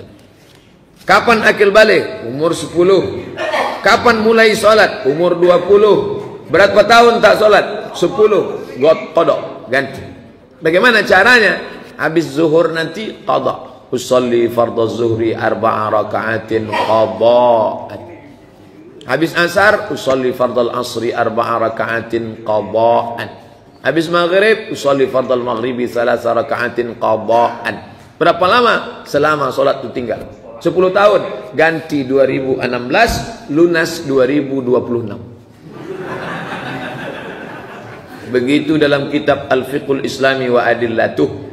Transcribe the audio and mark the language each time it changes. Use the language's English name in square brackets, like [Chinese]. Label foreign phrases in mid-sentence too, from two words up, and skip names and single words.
[Indonesian] Kapan akil balik? Umur 10. Kapan mulai salat? Umur 20. Berapa tahun tak salat? 10. Qadha, ganti. Bagaimana caranya? Habis zuhur nanti qadha. [Arabic] أصلي فرض الظهر 4 ركعات قضاء. [Indonesian] Habis asar [Arabic] أصلي فرض العصر 4 ركعات قضاء. [Indonesian] Habis maghrib [Arabic] أصلي فرض المغرب 3 ركعات قضاء. [Indonesian] Berapa lama? Selama salat itu tinggal 10 tahun. Ganti 2016, lunas 2026. Begitu dalam kitab Al-Fiqhul Islami wa Adillatuh.